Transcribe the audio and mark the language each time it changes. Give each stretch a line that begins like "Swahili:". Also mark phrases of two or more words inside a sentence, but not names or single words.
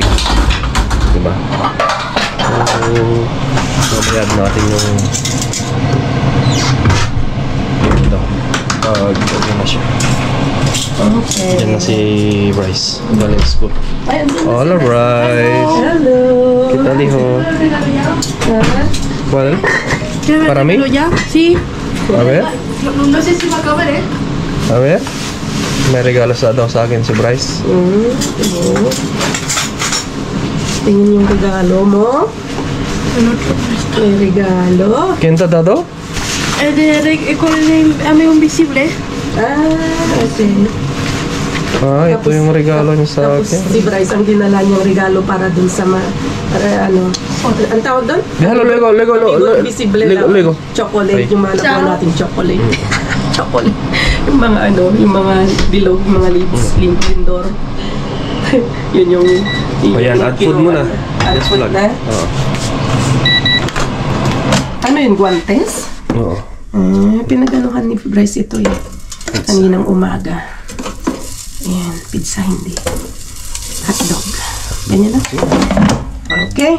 Filipino: Diba? Mamayad natin yung ito. Gawin na siya. Okay. Diyan na si Bryce. Galing school. Ayun din.
Spanish: Hola, Bryce.
English: Hello. Kita liho. Well,
Spanish: para mí. Sí. A ver. No sé si va a acabar, ¿eh? A ver.
Filipino: May regalo daw sa akin si Bryce. Tingin yung regalo mo. May regalo.
Spanish: ¿Quién te ha dado? Con el amigo invisible.
Filipino: Okay. Ito yung regalo niya sa Tapos akin. si Bryce ang dinala niyang regalo para dun sa para ano. Ang tawag doon?
Spanish: Déjalo luego. Amigo invisible
Filipino: lang.
Spanish: Luego.
Filipino: Chocolate, Ay. yung mga nakuha natin chocolate. Chocolate. Yung mga yung mga bilog, yung mga lindor. Yun yung Ayan,
English: add food
Filipino: muna.
English: Add Just food vlog.
Filipino: na? Oo. Ano yun, guantes? Oo. Pinaganuhan ni Bryce ito eh. Kaninang umaga. Ayan, pizza hindi. Hotdog. Ganyan na. Okay.